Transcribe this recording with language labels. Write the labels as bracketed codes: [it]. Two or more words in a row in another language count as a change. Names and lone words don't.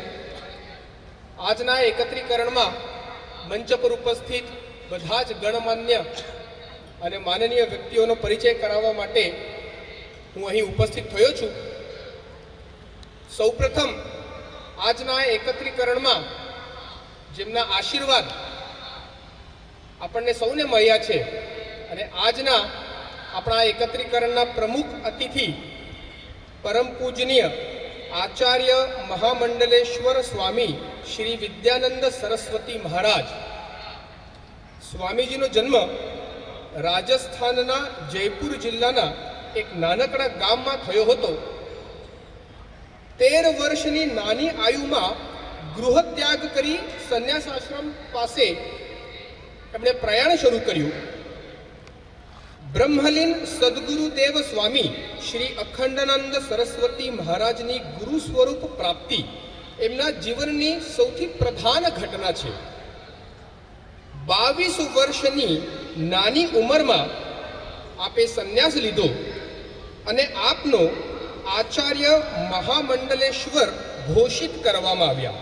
[gu] આજના એકત્રીકરણમાં મંચ પર ઉપસ્થિત બધા જ ગણમાન્ય અને માનનીય વ્યક્તિઓનો પરિચય કરાવવા માટે હું અહીં ઉપસ્થિત થયો છું। સૌપ્રથમ આજના એકત્રીકરણમાં જેમના આશીર્વાદ આપણને સૌને મળ્યા છે અને આજના આપણા એકત્રીકરણના પ્રમુખ અતિથિ પરમ પૂજનીય આચાર્ય મહામંડલેશ્વર સ્વામી શ્રી વિદ્યાનંદ સરસ્વતી મહારાજ સ્વામીજી નો જન્મ રાજસ્થાનના જયપુર જિલ્લાના એક નાનકડા ગામ માં થયો હતો। 13 વર્ષની નાની આયુમાં ગૃહત્યાગ કરી સંન્યાસ આશ્રમ પાસે એમણે પ્રયાણ શરૂ કર્યું। બ્રહ્મલીન સદગુરુદેવ સ્વામી શ્રી અખંડાનંદ સરસ્વતી મહારાજની ગુરુ સ્વરૂપ પ્રાપ્તિ એમના જીવનની સૌથી પ્રધાન ઘટના છે. 22 વર્ષની નાની ઉંમરમાં આપે સંન્યાસ લીધો અને આપનો આચાર્ય મહામંડલેશ્વર ઘોષિત કરવામાં આવ્યા.